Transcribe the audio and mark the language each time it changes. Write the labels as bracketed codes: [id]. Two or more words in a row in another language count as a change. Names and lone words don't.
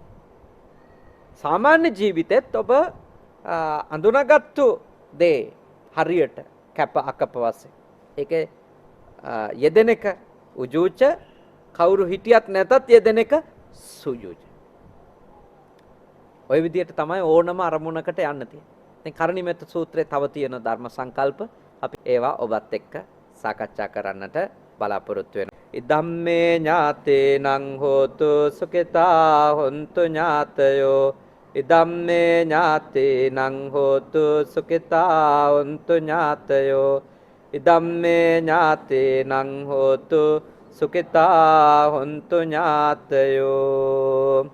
[si] සාමාන්‍ය ජීවිතෙත් ඔබ අඳුනගත්තු දේ හරියට කැප අකප වශයෙන් ඒකේ යෙදෙන එක උජූච, කවුරු හිටියත් නැතත් යෙදෙන එක සුජූච. ওই විදියට තමයි ඕනම අරමුණකට යන්න තියෙන්නේ. දැන් කරණීයමෙත්ත සූත්‍රයේ තව තියෙන ධර්ම සංකල්ප අපි ඒවා ඔබත් එක්ක සාකච්ඡා කරන්නට බලාපොරොත්තු වෙනවා. [pi] ඉදම්මේ ඥාතේනං හෝතු සුඛිතා හොන්තු ඥාතයෝ. ඉදම්මේ ඥාතේනං හෝතු සුඛිතා හොන්තු ඥාතයෝ. ඉදම්මේ ඥාතේනං හෝතු සුඛිතා හොන්තු ඥාතයෝ.